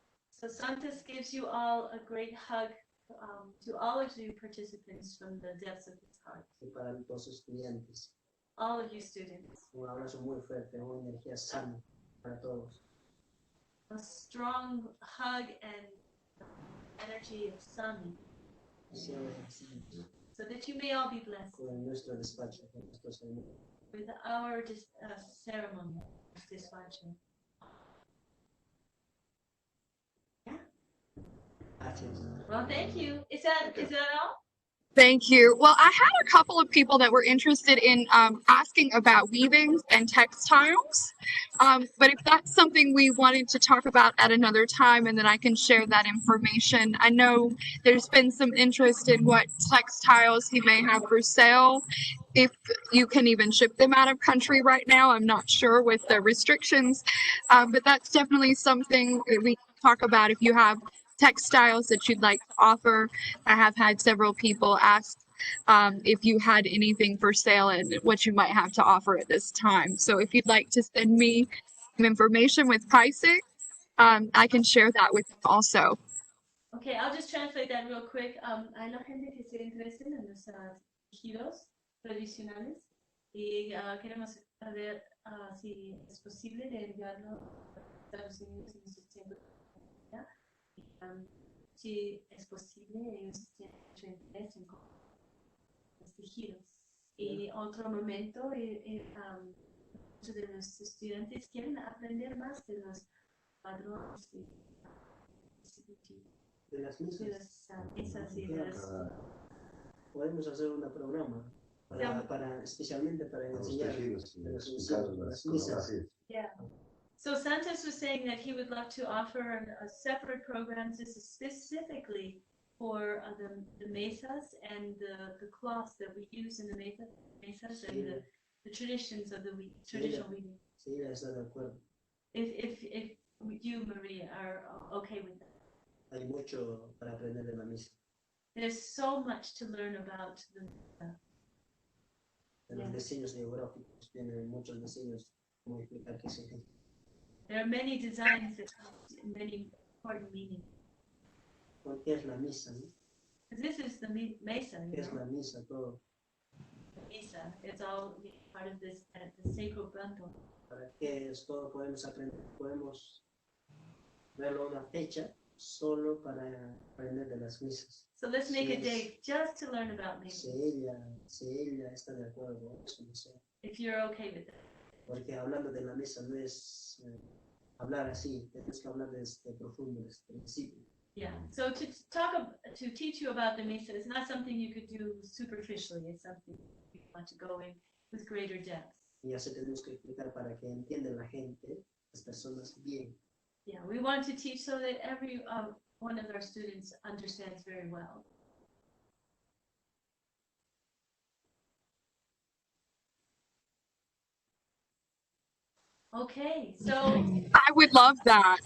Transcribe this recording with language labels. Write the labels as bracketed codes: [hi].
[en] So Santos gives you all a great hug to all of you participants from the depths of his heart. [es] Y para todos los estudiantes, [en] All of you students. [es] un abrazo muy fuerte, una energía sana para todos. [en] A strong hug and energy of sun. So that you may all be blessed. [es] Con nuestro despacho, con nuestro ceremony. [en] With our ceremony, despacho. Well, thank you. Is that all? Thank you. Well, I had a couple of people that were interested in asking about weavings and textiles. But if that's something we wanted to talk about at another time, and then I can share that information. I know there's been some interest in what textiles he may have for sale. If you can even ship them out of country right now, I'm not sure with the restrictions. But that's definitely something that we can talk about if you have textiles that you'd like to offer. I have had several people ask if you had anything for sale and what you might have to offer at this time. So if you'd like to send me some information with pricing, I can share that with you also. Okay, I'll just translate that real quick. [es] Hay la gente que se interesa en los tejidos tradicionales y queremos saber si es posible de enviarlo a Estados Unidos en estos tiempos. Si es posible, ellos tienen mucho interés en los tejidos. Y otro momento, muchos de los estudiantes quieren aprender más de los padrones De las misas. Esas ideas. Podemos hacer un programa especialmente para enseñar las misas. [en] Yeah. So Santos was saying that he would love to offer a separate program. This is specifically for the mesas and the cloths that we use in the mesas and the traditions of the traditional weaving. [es] Sí, está de acuerdo. [en] If you, Maria, are okay with that. [es] Hay mucho para aprender de la misa. [en] There's so much to learn about the mesa. [es] De los diseños geográficos, tienen muchos diseños, como explicar qué significa. [en] There are many designs that have many important meanings. [es] ¿Qué es la misa? ¿No? [en] This is the mesa. [es] ¿Qué es la misa? Todo. Misa. [en] It's all part of this the sacred bundle. [es] Para que es todo podemos aprender, podemos verlo una fecha solo para aprender de las misas. [en] So let's make a day just to learn about misas. [es] Si ella está de acuerdo, eso no sé. [en] If you're okay with that. [es] Porque hablando de la misa no es hablar así, tenemos que hablar desde profundo, desde el principio. [en] Yeah. So to teach you about the misa is not something you could do superficially. It's something you want to go in with greater depth. [es] Y así tenemos que explicar para que entienda la gente, las personas bien. [en] Yeah, we want to teach so that every one of our students understands very well. Okay, so I would love that.